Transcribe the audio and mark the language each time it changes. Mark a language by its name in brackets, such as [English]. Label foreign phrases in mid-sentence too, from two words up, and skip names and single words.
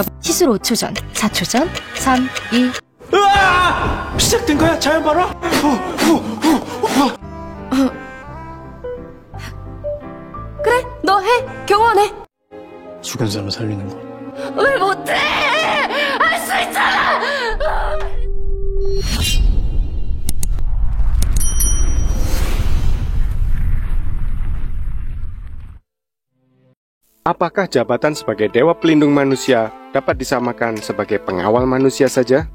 [Korean] 시술 5초 전, 4초 전, 3, 2. 으아! 시작된 거야, 자연 발화? 그래, 너 해. 경호원해. 죽은 사람 살리는 거. 왜 못해? 할 수 있잖아. [Indonesian] Apakah jabatan sebagai dewa pelindung manusia dapat disamakan sebagai pengawal manusia saja?